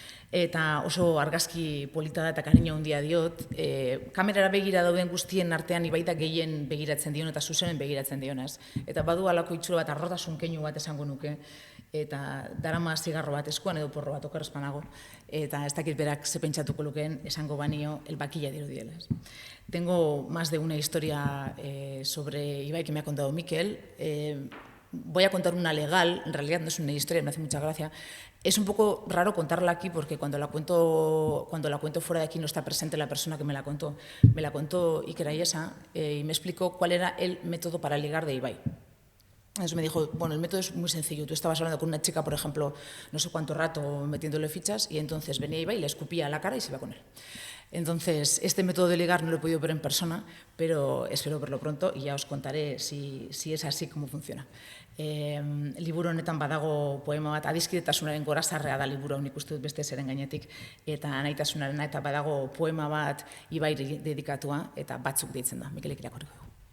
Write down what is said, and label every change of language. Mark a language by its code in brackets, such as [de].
[eu] Eta oso argazki polita da eta kariño handia diot, kamerara begira dauden guztien artean Ibaita gehien begiratzen dion eta zuzenen begiratzen dionaz. Eta badu halako itxuro bat, arrotasun keinu bat esango nuke, eta darama zigarro bat eskuan edo porro bat okerrezpanago, eta ez dakit berak ze pentsatuko lukeen esango banio elbakilla dirudiela. [es] Tengo más de una historia sobre Ibai que me ha contado Mikel. Voy a contar una legal, en realidad no es una historia, me hace mucha gracia. Es un poco raro contarla aquí porque cuando la cuento fuera de aquí no está presente la persona que me la contó. Me la contó Iker Aiesa y me explicó cuál era el método para ligar de Ibai. Entonces me dijo, bueno, el método es muy sencillo. Tú estabas hablando con una chica, por ejemplo, no sé cuánto rato metiéndole fichas y entonces venía Ibai y le escupía a la cara y se iba con él. Entonces, este método de ligar no lo he podido ver en persona, pero espero verlo pronto y ya os contaré si es así como funciona. [eu] Liburu honetan badago poema bat, adiskidetasunaren gorazarrea da liburu hau, nik uste dut beste zeren gainetik, eta naitasunarena, eta badago poema bat Ibairi dedikatua, eta batzuk deitzen da, Mikelek irakurriko du.